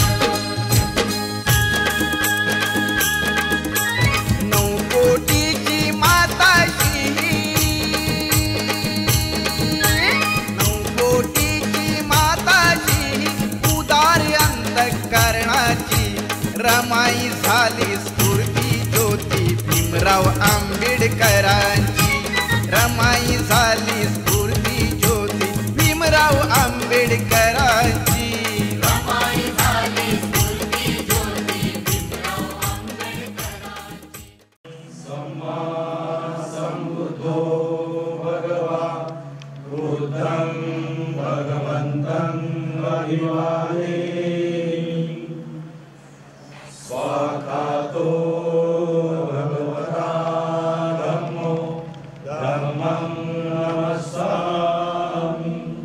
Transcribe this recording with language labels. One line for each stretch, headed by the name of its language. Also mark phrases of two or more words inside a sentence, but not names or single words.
Marathi: 9 कोटीची माताशी, 9 कोटीची माताशी उदार अंतःकरणाची रमाई झाली स्फूर्ती ज्योती भीमराव आंबेडकरांची. रमाई झाली स्फूर्ती ज्योती भीमराव आंबेडकरांची. रमाई झाली स्फूर्ती ज्योती भीमराव आंबेडकरांची.
Pali: सम्मा सम्बुद्धो भगवान् बुद्धं भगवन्तं अभिवादे. स्वाखातो भगवता धम्मो धम्मं नमस्सामि.